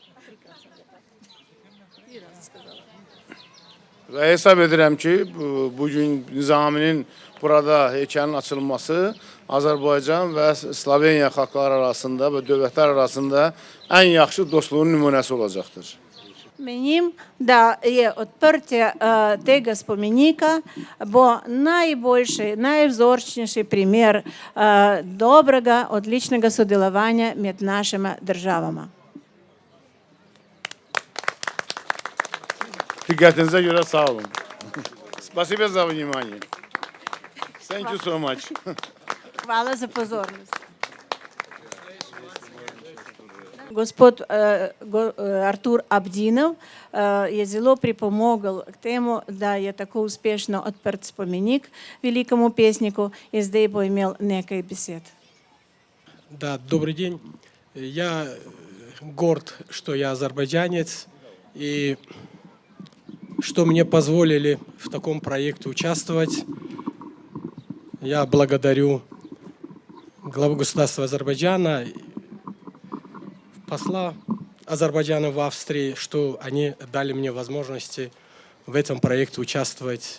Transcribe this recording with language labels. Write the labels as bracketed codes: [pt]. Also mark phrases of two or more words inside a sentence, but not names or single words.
[az] Və hesab edirəm ki, bugün Nizaminin burada heykəlin açılması Azərbaycan və Sloveniya xalqları arasında və dövlətlər arasında ən yaxşı dostluğun nümunəsi olacaqdır. [sl] Menim da je odprtje tega spomenika bo najboljši, najvzorčnejši primer dobrega, odličnega sodelovanja med našima državama. [az] Diqqətinizə görə sağ olun. [ru] Спасибо за внимание. [en] Thank you so much. [sl] Hvala za pozornost. Gospod Artur Abdinov je zelo pripomogel k temu, da je tako uspešno odprt spomenik velikому pesniku in zdaj bo imel nekaj besed. [ru] Да, добрый день. Я горд, что я азербайджанец, и что мне позволили в таком проекте участвовать. Я благодарю главу государства Азербайджана, посла Азербайджана в Австрии, что они дали мне возможности в этом проекте участвовать.